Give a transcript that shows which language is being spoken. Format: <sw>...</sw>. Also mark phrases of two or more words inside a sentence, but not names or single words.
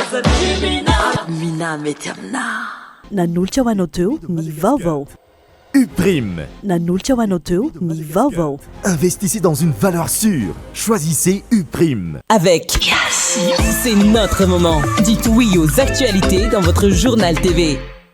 <mg>Mina mety aminà. Nanolotra ho anao teo ny vaovao. Uprime. Nanolotra ho anao teo ny vaovao.</mg> <fr>Investissez dans une valeur sûre. Choisissez Uprime. Avec c'est notre moment. Dites oui aux actualités dans votre journal TV.</fr>